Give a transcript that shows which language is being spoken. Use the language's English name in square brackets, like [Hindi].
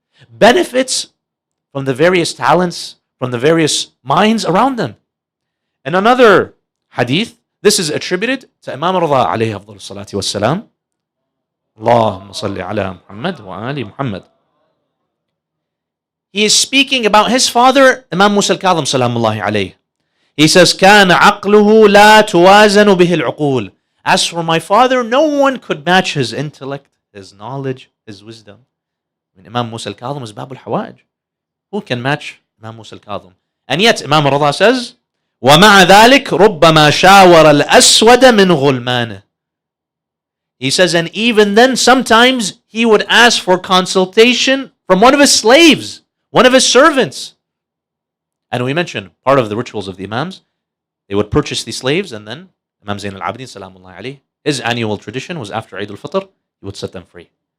[English] Benefits from the various talents, from the various minds around them. In another hadith, this is attributed to Imam Rida alayhi afdal salati wassalam. [Arabic] Allahumma salli ala Muhammad wa ali Muhammad. [English] He is speaking about his father, Imam Musa al-Kadhim salamullahi alayhi. He says, [Arabic] كَانَ عَقْلُهُ لَا تُوَازَنُ بِهِ الْعُقُولِ. [English] As for my father, no one could match his intellect, his knowledge, his wisdom. Imam Musa al-Kadhim is Bab al-Hawaj. Who can match Imam Musa al-Kadhim? And yet, Imam Rida says, [Arabic] وَمَعَ ذَلِكَ رُبَّمَا شَاوَرَ الْأَسْوَدَ مِنْ غُلْمَانِهِ. [English] He says, and even then, sometimes he would ask for consultation from one of his slaves, one of his servants. And we mentioned part of the rituals of the Imams, they would purchase these slaves, and then Imam Zain al-Abidin, salamullahi alayhi, his annual tradition was after Eid al-Fitr, he would set them free.